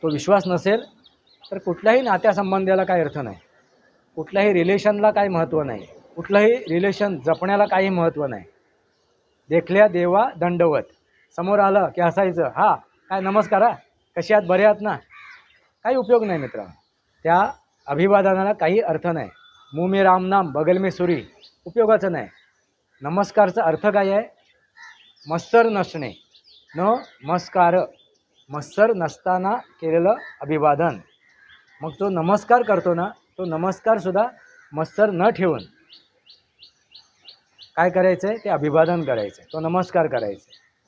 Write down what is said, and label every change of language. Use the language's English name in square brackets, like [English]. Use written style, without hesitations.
[Marathi] तो विश्वास नसेल तर कुठल्याही नात्यासंबंधाला काही अर्थ नाही, कुठल्याही रिलेशनला काही महत्त्व नाही, कुठलंही रिलेशन जपण्याला काही महत्त्व नाही. देखल्या देवा दंडवत, समोर आलं की हसायचं, हा काय नमस्कार, हा कशी आहात, बरे आहात ना, काही उपयोग नाही मित्रांनो. त्या अभिवादनाला काही अर्थ नाही. [Hindi] मुँह में राम नाम बगल में सुरी, [Marathi] उपयोगाचं नाही. नमस्कारचा अर्थ काय आहे, मत्सर नसणे, नमस्कार, मत्सर नसताना केलेलं अभिवादन. मग तो नमस्कार करतो ना, तो नमस्कारसुद्धा मत्सर न ठेवून काय करायचं आहे, ते अभिवादन करायचं आहे, तो नमस्कार करायचा आहे.